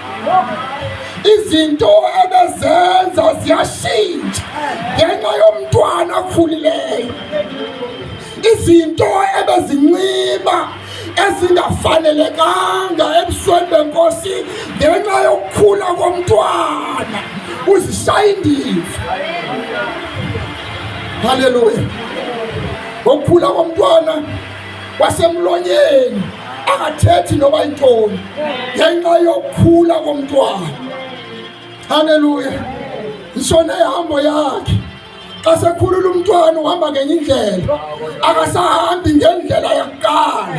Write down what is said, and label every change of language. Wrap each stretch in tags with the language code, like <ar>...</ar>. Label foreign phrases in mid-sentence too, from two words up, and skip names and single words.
<xh>Izinto ebezenza ziyashintsha ngenxa yomntwana akhulileyo. Izinto ebezinxiba ezingafanelekanga ebusweni benkosi ngenxa yokukhula komntwana uzishaya indiva. Hallelujah. Ngokukhula komntwana wasemlonyeni akathethi noba intoni ngenxa yokukhula komntwana. Hallelujah. Ishona ihambo yakhe. Xa sekhulula umntwana uhamba ngenye indlela akasahambi ngendlela yakuqala.</xh>